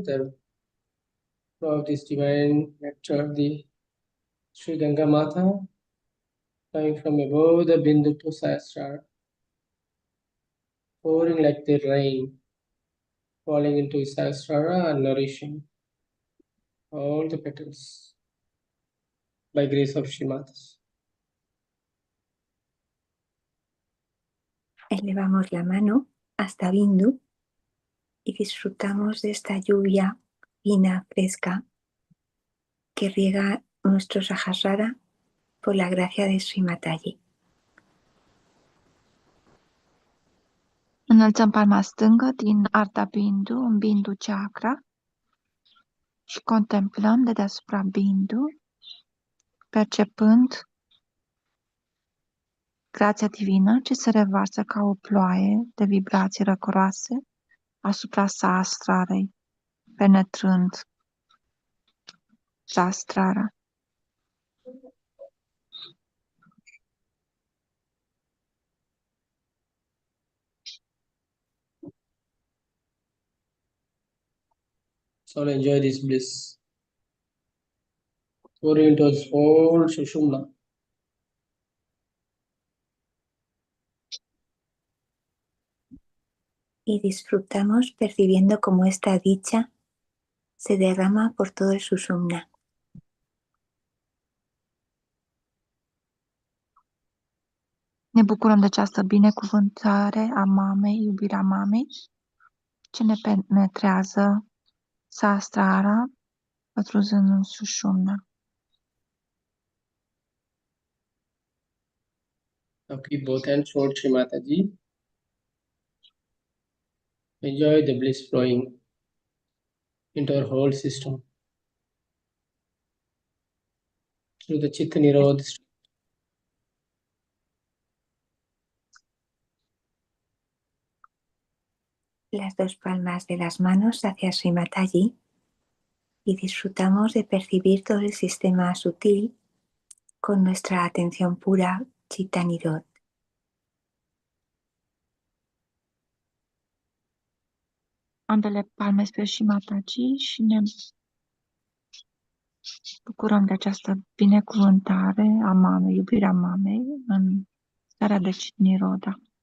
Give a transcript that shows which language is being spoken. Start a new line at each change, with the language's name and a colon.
English: The flow of this divine nectar, the Sri Ganga Mata, coming from above the Bindu to Sahasrara, pouring like the rain, falling into Sahasrara and nourishing all the petals by grace of Shri Matas.
Spanish: Elevamos la mano hasta Bindu y disfrutamos de esta lluvia fina, fresca, que riega nuestro Sahasrara por la gracia de Sri Mataji.
Romanian: Înălțăm palma stângă din Ardha Bindu în Bindu Chakra și contemplăm de deasupra Bindu, percepând grația divină ce se revarsă ca o ploaie de vibrații răcoroase asupra Sahasrarei, penetrând Sahasrara.
English: So enjoy this bliss. Pouring into this whole Shushumna.
Spanish: Y disfrutamos percibiendo cómo esta dicha se derrama por todo el Shushumna.
Romanian: Ne bucurăm de această binecuvântare a mamei, iubirea mamei, ce ne penetrează Sahasrara pătrunzând în Shushumna.
English: Now keep both hands towards Shri Mataji. Enjoy the bliss flowing into our whole system through the Chitta Nirodha.
Spanish: Las dos palmas de las manos hacia Sri Mataji y disfrutamos de percibir todo el sistema sutil con nuestra atención pura Chitta Nirod.
Romanian: Ambele palme spre Shri Mataji și ne bucurăm de această binecuvântare a mamei, iubirea mamei în starea de Chitta Nirodha.